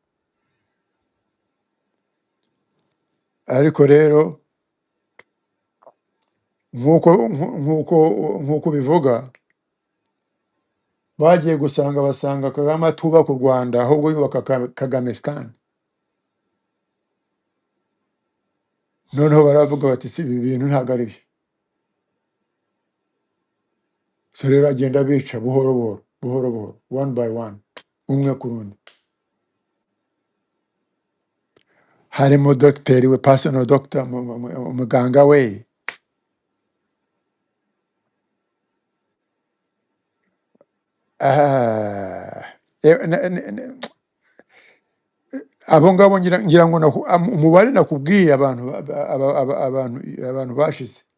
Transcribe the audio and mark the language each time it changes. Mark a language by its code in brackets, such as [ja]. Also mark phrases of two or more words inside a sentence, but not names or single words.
[rw] Ariko rero nk'uko bivuga, bagiye basanga Kagame atubaka u Rwanda ahubwo yubaka Kagamistan. Noneho baravuga bati si ibi bintu ntabwo ari byo. So rero agenda bica buhoro buhoro, [en] one by one, [rw] umwe ku rundi. Harimo dogiteri we, [en] personal doctor, [rw] umuganga we, abo ngabo ngira ngo umubare nakubwiye abantu bashize,